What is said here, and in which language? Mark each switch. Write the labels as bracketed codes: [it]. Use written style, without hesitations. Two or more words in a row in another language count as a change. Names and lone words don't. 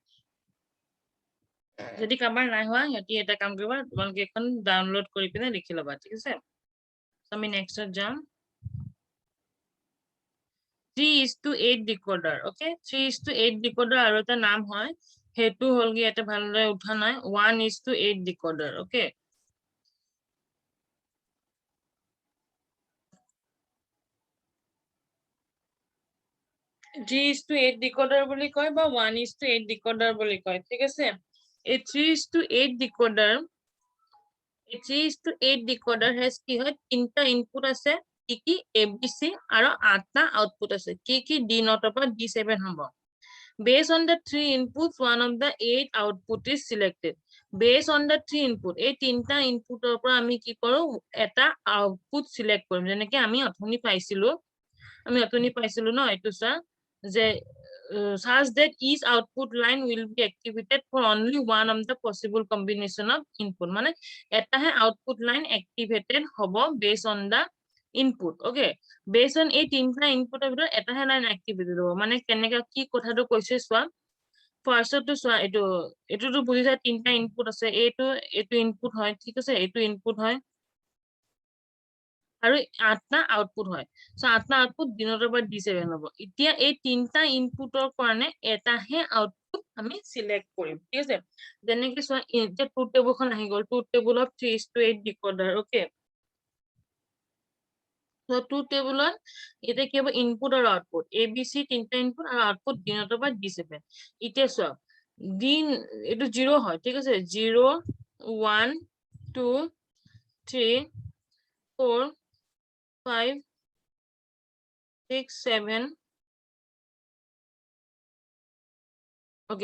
[as] যদি কাৰোবাৰ নাই হোৱা সিহঁতি এটা কাম কৰিবা, তোমালোকে এখন ডাউনলোড কৰি পিনে লিখি ল'বা, ঠিক আছে? আমি নেক্সটত যাম। 3:8 [en] decoder, okay? [as] 3:8 decoder আৰু এটা নাম হয়, সেইটো হ'লগে ইয়াতে ভালদৰে উঠা নাই, 1:8 [en] decoder, okay? G is to 8 decoder [as] বুলি কয় বা 1:8 decoder বুলি কয়, ঠিক আছে? এই 3:8 decoder, 3:8 [en] decoder has [as] কি হয়, তিনটা ইনপুট আছে, কি ABC আৰু 8টা আউটপুট আছে, কি D0 পৰা D7 হ'ব। [en] Based on the 3 inputs, one of the 8 output is selected. Based on the 3 input, [as] এই তিনটা ইনপুটৰ পৰা আমি কি কৰো, এটা আউটপুট সিলেক্ট কৰিম। [en] যেনেকৈ আমি অথনি পাইছিলো ন, এইটো চা যে such that each output line will be activated for only one of the possible combination of input. [as] মানে এটাহে আউটপুট লাইন activated হ'ব [en] based on the input, okay? Based on [as] এই তিনটা ইনপুটৰ ভিতৰত এটাহে লাইন activated হ'ব। মানে কেনেকা কি কথাটো কৈছে চোৱা, ফাৰ্ষ্টটো চোৱা, এইটোতো বুজিছা, তিনটা ইনপুট আছে, এইটো ইনপুট হয়, ঠিক আছে, এইটো ইনপুট হয় আৰু 8টা আউটপুট হয়। সো 8টা আউটপুট D0 পৰা D7 হ'ব। এতিয়া এই তিনটা ইনপুটৰ কাৰণে এটাহে আউটপুট আমি সিলেক্ট কৰিম, ঠিক আছে? যেনেকৈ চোৱা, এতিয়া ট্ৰুথ টেবুলখন আহি গ'ল, [en] truth table of 3:8 decoder, okay? [as] So ট্ৰুথ টেবুলত এতিয়া কি হ'ব, ইনপুট আৰু আউটপুট, ABC তিনটা ইনপুট আৰু আউটপুট D0 পৰা D7। এতিয়া চোৱা, এইটো 0 হয়, ঠিক আছে? 0, 1, 2, 3, 4, 5, 6, 7, [en] okay?